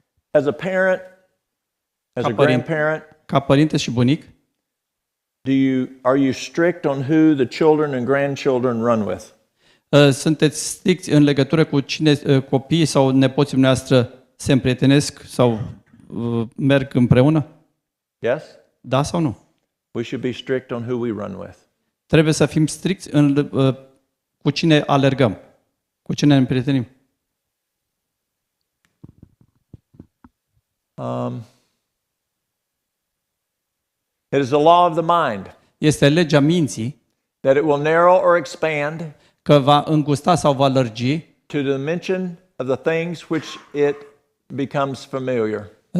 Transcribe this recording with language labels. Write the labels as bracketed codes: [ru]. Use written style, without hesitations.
[en] As a parent, as a grandparent, [ro] ca părinte și bunic, [en] are you strict on who the children and grandchildren run with? [ro] Sunteți stricți în legătură cu cine copiii sau nepoții noastre se împrietenesc sau merg împreună? [en] Yes? [ro] Da sau nu? [en] We should be strict on who we run with. [ro] Trebuie să fim stricți cu cine alergăm, cu cine ne împrietenim. [en] It is a law of the mind. [ro] Este legea minții [en] that it will narrow or expand [ro] că va îngusta sau va lărgi [en] to the dimension of the things which it becomes familiar.